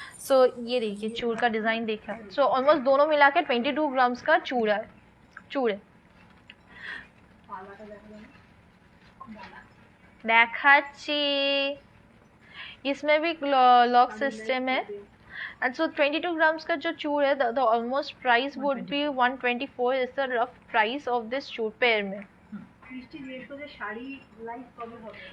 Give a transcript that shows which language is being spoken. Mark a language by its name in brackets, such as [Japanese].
[Hindi] सो ये देखिए चूड़ का डिजाइन देखा है। सो ऑलमोस्ट दोनों मिला के 22 ग्राम्स का चूड़ है। देखाচ্ছি, इसमें भी लॉक सिस्टम है। [English] And so 22 grams [Hindi] का जो चूड़ है [English] the almost price would be 124 is the rough price of this चूड़ pair में। [Bangla] ক্রিস্টি জিজ্ঞেস করছে শাড়ি লাইভ কবে হবে?